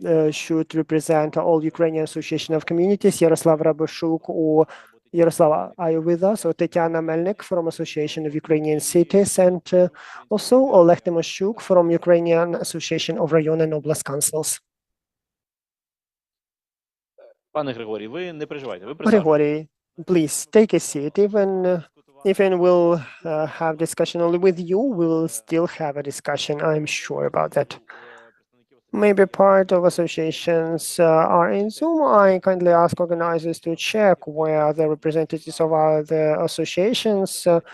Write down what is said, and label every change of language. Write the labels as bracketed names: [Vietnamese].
[English] should represent all Ukrainian Association of Communities, Yaroslav Rabashuk, or Yaroslav, are you with us? Or Tetiana Melnik from Association of Ukrainian Cities, and also Oleg Timoshuk from Ukrainian Association of Rayon and Oblast Councils. [Ukrainian] Пане Григорій, ви не переживайте, ви присаджуйтесь. [English] Grigori, please take a seat. Even we'll have discussion only with you, we will still have a discussion. I'm sure about that. Maybe part of associations are in Zoom. I kindly ask organizers to check where the representatives of the associations.